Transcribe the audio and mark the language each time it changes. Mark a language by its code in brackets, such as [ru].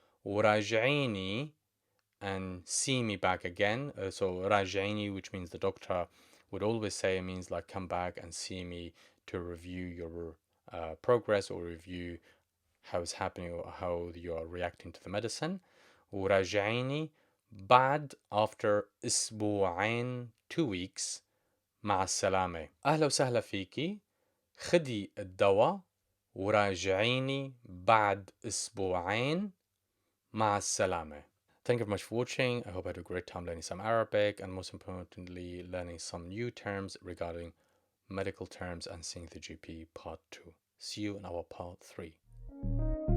[ar] وراجعيني. [en] And see me back again. So [ar] راجعيني, [en] which means the doctor would always say, it means like come back and see me to review your progress or review how it's happening or how you are reacting to the medicine. [ar] وراجعيني بعد [en] after [ar] أسبوعين [en] 2 weeks [ar] مع السلامة. أهلا وسهلا فيكي، خدي الدواء وراجعيني بعد أسبوعين مع السلامة. [en] Thank you very much for watching. I hope I had a great time learning some Arabic and most importantly learning some new terms regarding medical terms and seeing the GP part 2. See you in our part 3.